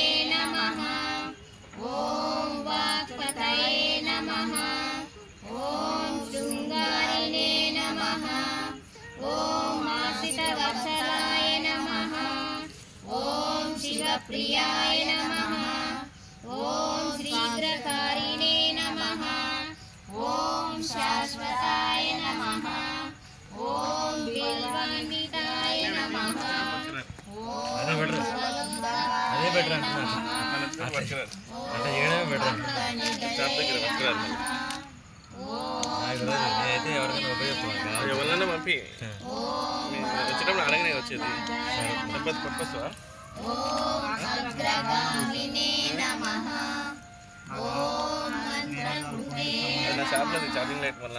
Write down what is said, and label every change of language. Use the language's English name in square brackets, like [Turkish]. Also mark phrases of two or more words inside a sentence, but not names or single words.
[Sanskrit] नमः ओम वाक्पतये नमः ओम शृंगारिणे नमः ओम आसितवत्सलाय नमः ओम शिवप्रियाय नमः ओम शीघ्रकारिणे नमः ओम शाश्वताय नमः ओम बिल्वान्विताय नमः ओम [Telugu] ఎవరన్నా పంపి వచ్చేటప్పుడు అడగనే వచ్చేది పట్టుకొస్తావా నా షాప్లో [English] charging light [Telugu] మళ్ళీ